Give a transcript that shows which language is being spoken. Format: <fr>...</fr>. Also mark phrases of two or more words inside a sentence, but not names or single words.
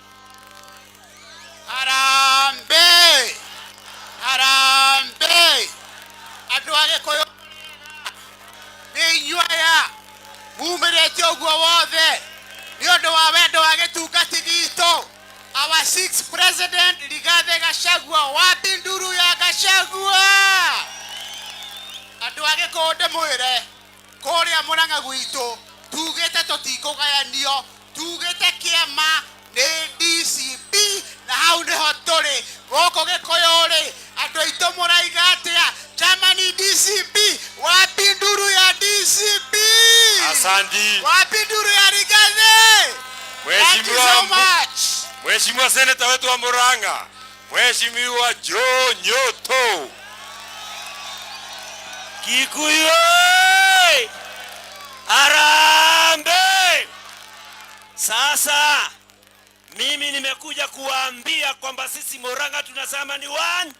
<ki>Harambe! Harambe! Andu age koyo ni inyuaya mumirete uguo wothe ni undu wa wendo wa gitungati gitu.</ki> <en>Our sixth president Rigathi Gachagua,</en> <ki>wapi nduru ya Gachagua? Andu age konde mwire kuria Murang'a gwitu tugite tutikugayanio, tugite kiama ni DCP na hau niho turi goko Gikuyu-ri. Andu aitu muraiga atia? Chama ni DCP, wapi nduru ya DCP?</ki> <sw>Asante.</sw> <ki>Wapi nduru ya Rigathi?</ki> <en>Thank you so much.</en> <sw>Mheshimiwa seneta wetu wa Murang'a, Mheshimiwa Joe Nyoto. Kikuyu Harambe! Sasa mimi nimekuja kuwaambia kwamba sisi Murang'a tunasema ni one.</sw>